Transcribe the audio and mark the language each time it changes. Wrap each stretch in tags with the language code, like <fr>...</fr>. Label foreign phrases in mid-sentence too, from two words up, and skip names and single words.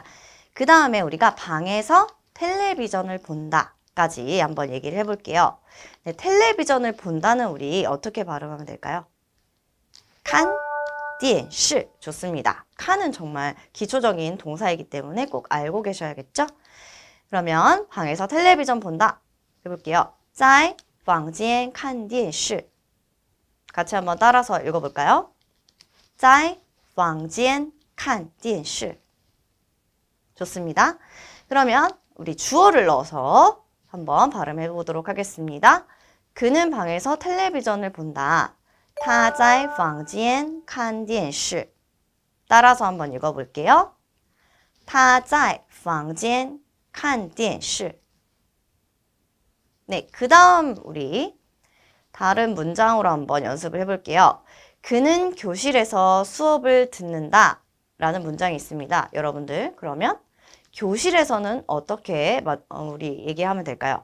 <ko>그 다음에 우리가 방에서 텔레비전을 본다 까지 한번 얘기를 해볼게요. 네, 텔레비전을 본다는 우리 어떻게 발음하면 될까요?</ko> <zh>看电视 좋습니다.</zh> <ko>칸은 정말 기초적인 동사이기 때문에 꼭 알고 계셔야겠죠? 그러면 방에서 텔레비전 본다 해볼게요.</ko> <zh>在房间看电视</zh> <ko>같이 한번 따라서 읽어볼까요?</ko> <zh>在房间看电视 좋습니다.</zh> <ko>그러면 우리 주어를 넣어서 한번 발음해 보도록 하겠습니다. 그는 방에서 텔레비전을 본다.</ko> <zh>他在房间看电视</zh> <ko>따라서 한번 읽어볼게요.</ko> <zh>他在房间看电视</zh> <ko>네, 그 다음 우리 다른 문장으로 한번 연습을 해볼게요. 그는 교실에서 수업을 듣는다 라는 문장이 있습니다. 여러분들 그러면 교실에서는 어떻게 우리 얘기하면 될까요?</ko>